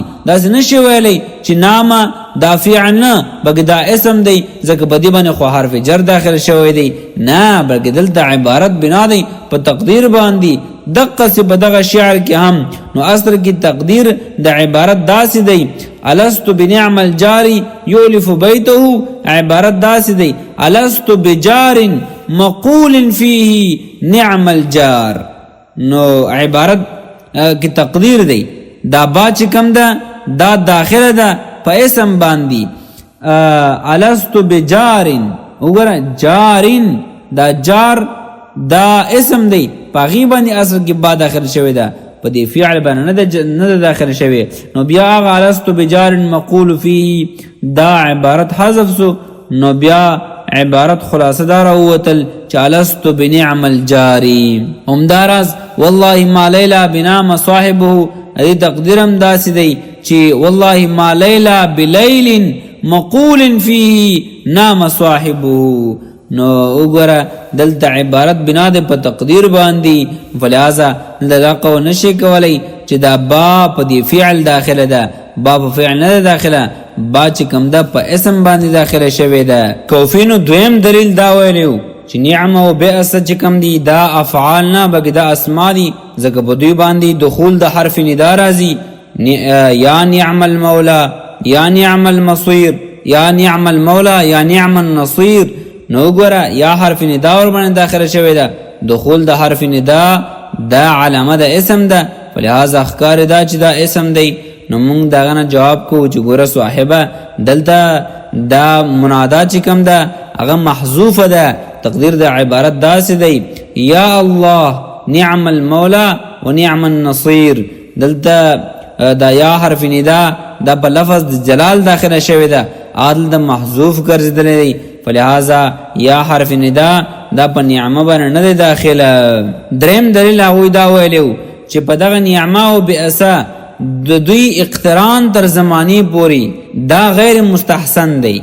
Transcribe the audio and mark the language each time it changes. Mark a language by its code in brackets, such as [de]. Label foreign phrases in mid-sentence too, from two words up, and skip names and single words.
[ps] داسې نشي ویلی چې نامه دا فعل نه بلکې دا اسم دی ځکه په دې باندې خو حرف جر داخل شوی دی، نه بلکې دلته عبارت بنا دی په تقدیر باندې. دقسې په دغه شعر کې هم نو اصل کې تقدیر د عبارت داسې دی [ar] الست بنعم الجاری یولف بیته، [ps] عبارت داسې دی [ar] الست بجار مقول فيه نعم الجار. [ps] نو عبارت کې تقدیر دی دا با چې کم ده دا داخله ده په اسم باندې. [ar] الست بجارن، [ps] وګوره جارن دا جار دا اسم دی په هغې باندې اصل کې با داخل شوی ده، په دې فعل باندې نه ده داخل شوی. نو بیا هغه [ar] الست بجارن مقول فيه [ps] دا عبارت حذف سو. نو بیا عبارت خلاصه دار اوتل چې [ar] الست بنعم الجاری. [ps] همداراز [ar] والله ما لیلا بنام صاحبه، [ps] دې تقدیرم داسې دی چې [ar] والله ما لیلا بلیل مقول فيه نام صاحبه. [ps] نو وګوره دلته عبارت بنا ده په تقدیر باندې. فلهذا دغه قول نشي کولی چې دا با په دې فعل داخله ده، با په فعل نه داخله، با چې کوم ده په اسم باندې داخله شوی ده. کوفینو دویم دلیل دا ویلو چې نعمه و بئس چې کوم دي دا افعال نه بلکې دا اسما دي، ځکه په دوی باندې دخول د حرف ندا راځي. [ar] یا نعم المولا یا نعم المصير، یا نعم المولا یا نعم النصير. [ps] نو ګوره یا حرف ندا ور باندې داخله شوی ده، دخول د حرف ندا دا علامه د اسم ده. فلهذا ښکار دا چې دا اسم دی. نو موږ داغه نه جواب کو چې ګوره صاحبه دلته دا منادا چې کوم ده هغه محذوفه ده، تقدیر د عبارت داسې دی [ar] یا الله نعم المولا و نعم النصير. [ps] دلته دا یا حرف ندا دا په لفظ د جلال داخله شوی ده، عادل د محذوف ګرځیدلی دی، فلهذا یا حرف ندا دا په نعمه باندې نه دی داخله. دریم دلیل هغوی دا ویلو چې په دغه نعمه او بئسا د دوی اقتران تر زمانی پوری دا غیر مستحسن دی.